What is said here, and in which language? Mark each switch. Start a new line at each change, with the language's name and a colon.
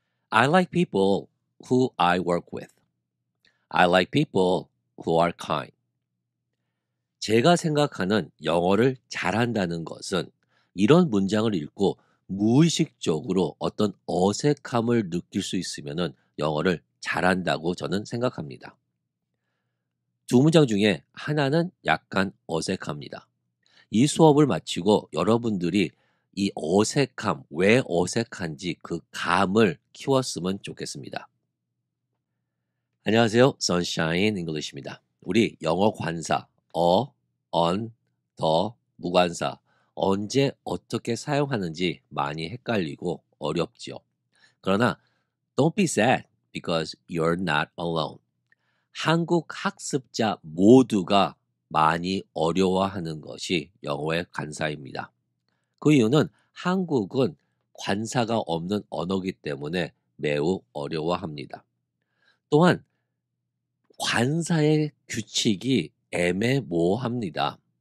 English: I like people who I work with. I like people who are kind.
Korean: 제가 생각하는 영어를 잘한다는 것은 이런 문장을 읽고 무의식적으로 어떤 어색함을 느낄 수 있으면 영어를 잘한다고 저는 생각합니다. 두 문장 중에 하나는 약간 어색합니다. 이 수업을 마치고 여러분들이 이 어색함, 왜 어색한지 그 감을 키웠으면 좋겠습니다. 안녕하세요. Sunshine English입니다. 우리 영어 관사, on, the, 무관사, 언제 어떻게 사용하는지 많이 헷갈리고 어렵지요. 그러나
English: don't be sad because you're not alone.
Korean: 한국 학습자 모두가 많이 어려워하는 것이 영어의 관사입니다. 그 이유는 한국은 관사가 없는 언어이기 때문에 매우 어려워합니다. 또한 관사의 규칙이 애매모호합니다.